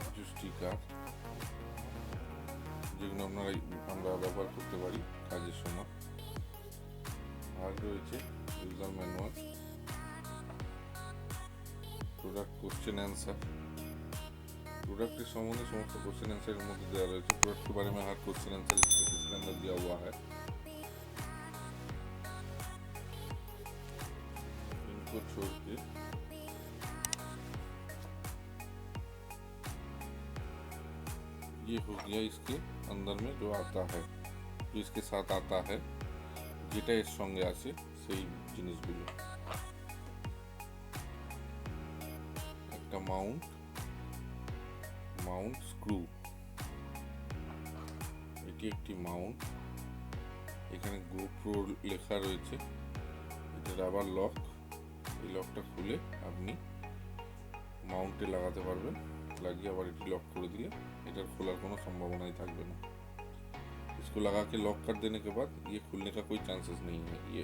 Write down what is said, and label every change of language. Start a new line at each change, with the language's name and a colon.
Bangla: Sticker, যেগুলো আমরা ব্যবহার করতে পারি কাজের সময়। আর রয়েছে user manual, product question answer.
Hindi: Product के संबंध समस्त क्वेश्चन आंसर के मध्य दिया रही है। प्रोडक्ट के बारे में हर क्वेश्चन आंसर इसके अंदर दिया हुआ है। इनको छोड़ के ये हो गया इसके अंदर में जो आता है, जो इसके साथ आता है,
Bangla: যেটা এর সঙ্গে আছে সেই জিনিসগুলো। একটা মাউন্ট স্ক্রু, এটি একটি মাউন্ট। এখানে GoPro লেখা রয়েছে, এটা রাবার লক। এই লকটা খুলে আপনি মাউন্টে লাগাতে পারবেন, লাগিয়ে আবার এটি লক করে দিলে এটার খোলার কোনো संभावनाई থাকবে না।
Hindi: इसको लगा के लॉक कर देने के बाद ये खुलने का कोई चांसेस नहीं है।